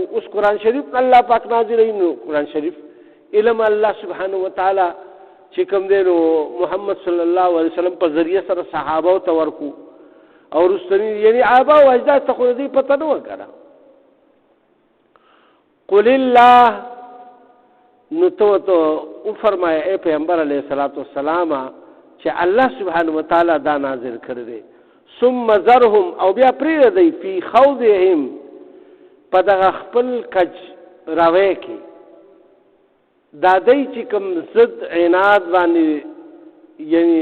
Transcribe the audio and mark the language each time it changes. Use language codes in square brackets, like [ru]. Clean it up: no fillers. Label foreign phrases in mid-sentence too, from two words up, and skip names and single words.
[ps] اوس قرآن شریف الله پاک نازلوي نو قرآن شریف علم [ar] الله سبحانه وتعالی [ps] چې کوم دی نو محمد [ar] صلی الله علیه وسلم [ps] په ذریعه سره صحابه ته ورکو او رستنی یعنی آبا او اجداد ته خو دې پته نه وکړه. [ar] قل الله [ps] نو [ur] تو او فرمایا اے پیغمبر [ar] علیه السلام [ps] چې [ar] الله سبحانه وتعالی [ps] دا نازل کړی دی [ar] ثم ذرهم [ps] او بیا پرې دی [ar] فی خوضهم [ps] په دغه خپل کج راوی کې دا دی چې کوم ضد عناد باندې یعنی